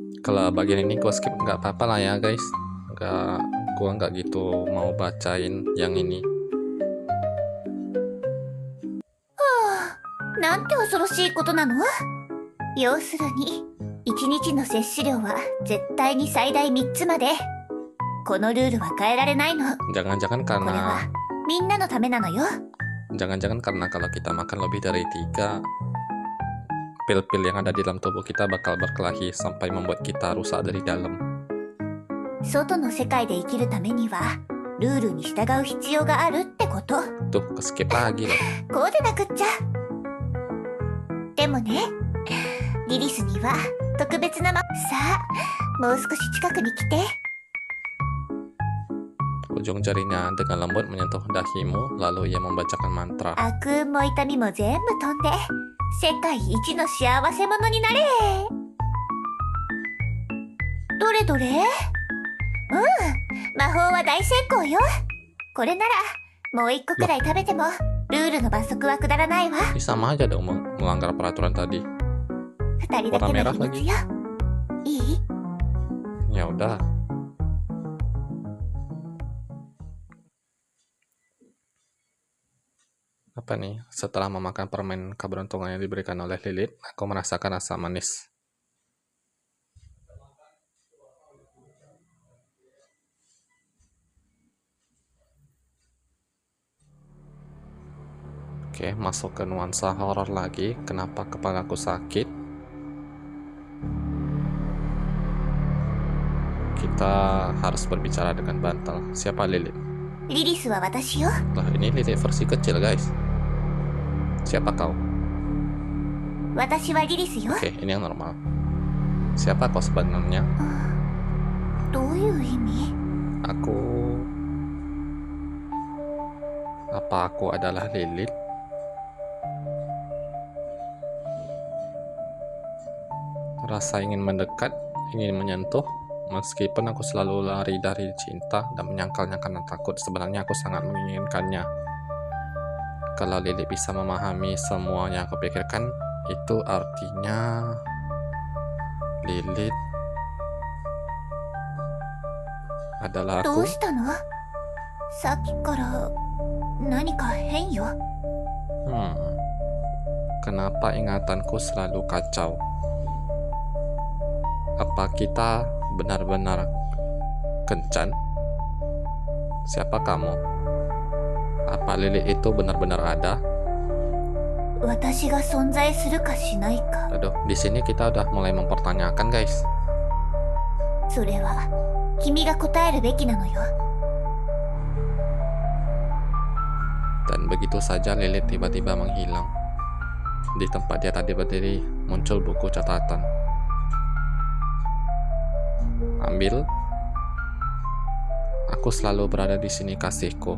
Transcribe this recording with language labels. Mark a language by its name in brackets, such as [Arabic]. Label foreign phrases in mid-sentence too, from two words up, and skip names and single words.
[Indonesian] kalau bagian ini gua skip nggak apa-apa lah ya guys. Gua nggak gitu mau bacain yang ini. [Japanese] なんて恐ろしいことなの？要するに、1日の摂取量は絶対に最大3つまで。このルールは変えられないの。 [Indonesian] Jangan-jangan [Japanese] これ [Indonesian] karena [Japanese] はみんなのためなのよ。 [Indonesian] jangan-jangan karena kalau kita makan lebih dari 3, pil-pil yang ada di dalam tubuh kita bakal berkelahi sampai membuat kita rusak dari dalam. [Japanese] 外の世界で生きるためには、ルールに従う必要があるってこと。 [Indonesian] Tuh, skip lagi loh. [Japanese] こうでなくっちゃ。でもね、リリスには特別なさあ、もう少し近くに来て。 [Indonesian] Ujung jarinya dengan lembut menyentuh dahimu, lalu ia membacakan mantra. [Japanese] 悪運も痛みも全部飛んで、世界一の幸せ者になれ。どれどれ？魔法は大成功よ。これなら、もう一個くらい食べても、ルールの罰則は下らないわ。 [Indonesian] Ini sama aja dong melanggar peraturan tadi. [Japanese] 二人だけの秘密よ。いい？ [Indonesian] Ya udah. Apa nih? Setelah memakan permen keberuntungan yang diberikan oleh Lilith, aku merasakan rasa manis. Oke, masuk ke nuansa horor lagi. Kenapa kepalaku sakit? Kita harus berbicara dengan bantal. Siapa Lilith? [Japanese] リリスは私よ。 [Indonesian] Lah, ini Lilith versi kecil, guys. Siapa kau? [Japanese] 私はリリスよ。 [Indonesian] Oke, ini yang normal. Siapa kau sebenarnya? [Japanese] どういう意味？ [Indonesian] Apa aku adalah Lilith? Rasa ingin mendekat, ingin menyentuh, meskipun aku selalu lari dari cinta dan menyangkalnya karena takut, sebenarnya aku sangat menginginkannya. Kalau Lilith bisa memahami semua yang aku pikirkan, itu artinya Lilith adalah [Japanese] ど [Indonesian] aku. [Japanese] うしたの？さっきから何か変よ。 [Indonesian] Kenapa ingatanku selalu kacau? Apa kita benar-benar kencan? Siapa kamu? Apa Lilith itu benar-benar ada? [Japanese] 私が存在するかしないか。 [Indonesian] Aduh, di sini kita udah mulai mempertanyakan, guys. [Japanese] それは君が答えるべきなのよ。 [Indonesian] Dan begitu saja Lilith tiba-tiba menghilang. Di tempat dia tadi berdiri muncul buku catatan. Ambil. Aku selalu berada di sini kasihku.